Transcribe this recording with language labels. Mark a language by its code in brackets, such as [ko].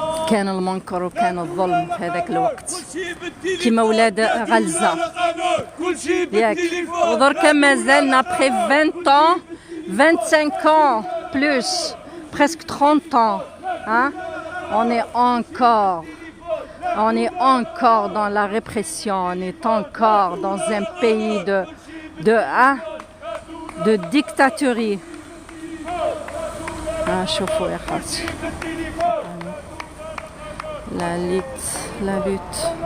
[ar] كان المنكر وكان الظلم في هذاك الوقت كيما ولاد غلزة ياك. ودركا مازالنا بخي [fr] 20 ans 25 ans plus presque 30 ans on est encore On est encore dans la répression, on est encore dans un pays de dictature. [ar] شوفوا يا خالتي [fr] la lutte.